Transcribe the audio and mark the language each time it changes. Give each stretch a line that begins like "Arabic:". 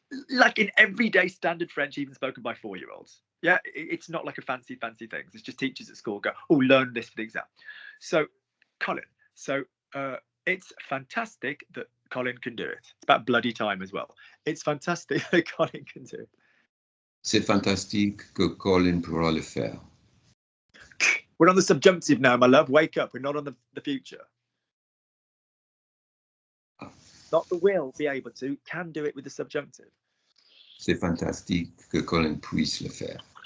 English: Like in everyday standard French, even spoken by 4-year-olds. Yeah, it's not like a fancy thing. It's just teachers at school go, oh, learn this for the exam. So, Colin, it's fantastic that Colin can do it. It's about bloody time as well. It's fantastic that Colin can do it.
French: C'est fantastique que Colin pourra le faire.
English: We're on the subjunctive now, my love. Wake up. We're not on the future. Not the will be able to, can do it with the subjunctive.
French: C'est fantastique que Colin puisse le faire.